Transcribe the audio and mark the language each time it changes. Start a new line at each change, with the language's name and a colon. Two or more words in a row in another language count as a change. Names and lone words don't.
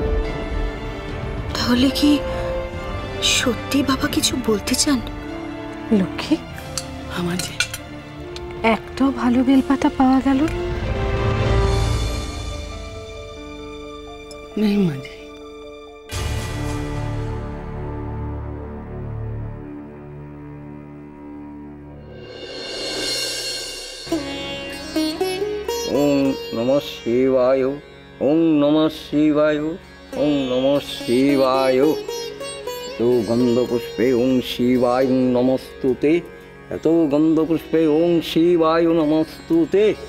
Bangla: তাহলে কি সত্যি বাবা কিছু বলতে চান? লক্ষ্মী, আমার একটাও ভালো বেলপাতা পাওয়া গেল নেই মাঝে।
Sanskrit: ওং নমঃ শিবায়, ওং নমঃ শিবায়, ওং নমঃ শিবায়। এত গন্ধপুষ্পে ওং শিবায় নমস্তুতে, এত গন্ধপুষ্পে ওং শিবায় নমস্তুতে।